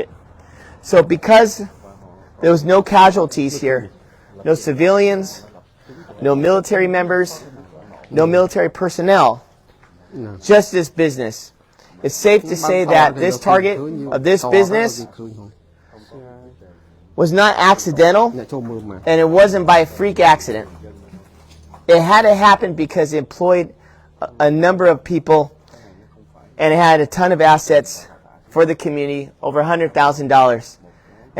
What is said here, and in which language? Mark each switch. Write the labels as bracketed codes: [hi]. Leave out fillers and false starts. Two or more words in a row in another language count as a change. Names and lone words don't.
[en] So because there was no casualties here, no civilians, no military members, no military personnel, just this business. It's safe to say that this target of this business was not accidental, [km] អ្នកចូលមើលមក [en] and it wasn't by a freak accident. It had to happen because it employed a number of people, and it had a ton of assets for the community, over $100,000.